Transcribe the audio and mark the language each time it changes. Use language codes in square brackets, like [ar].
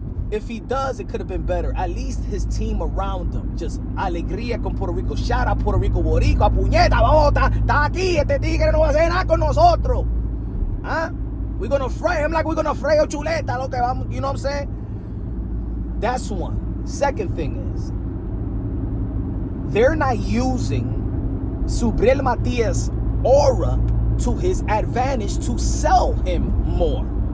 [en] If he does, it could have been better. At least his team around him. Just alegría con Puerto Rico. Shout out [es] Puerto Rico, Boricua, puñeta, vamos, está aquí, este tigre no va a hacer nada con nosotros. Huh? [en] We're going to fray him like we're going to fray a chuleta. [es] Lo que vamos, [en] you know what I'm saying? That's one. Second thing is, they're not using Subriel Matías' aura to his advantage to sell him more.